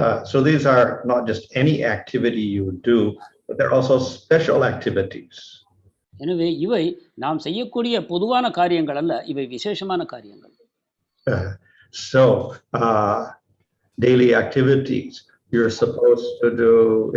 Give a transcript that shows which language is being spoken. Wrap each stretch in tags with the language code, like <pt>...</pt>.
<en>So these are not just any activity you do, but they're also special activities.</en> <ta>எனவே இவை நாம் செய்யக்கூடிய பொதுவான காரியங்கள் அல்ல, இவை விசேஷமான காரியங்கள்.</ta> <en>So daily activities you're supposed to do.</en>